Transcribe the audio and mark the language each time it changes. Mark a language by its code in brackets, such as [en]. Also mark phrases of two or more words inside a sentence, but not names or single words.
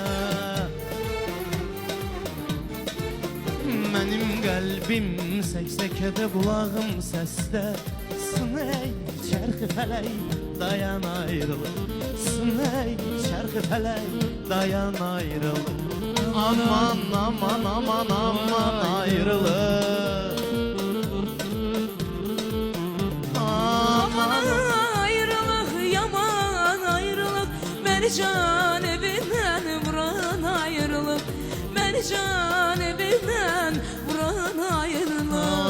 [az] Mənim qəlbim səksəkədə, qulağım səsdə. Sınay çərxi fələk, dayan ayrılıq. Sınay çərxi fələk, dayan ayrılıq. Aman aman aman aman ayrılıq. [tr] Aman ayrılık yaman ayrılık Beni can evin Beni can evimden vuran ayrılık.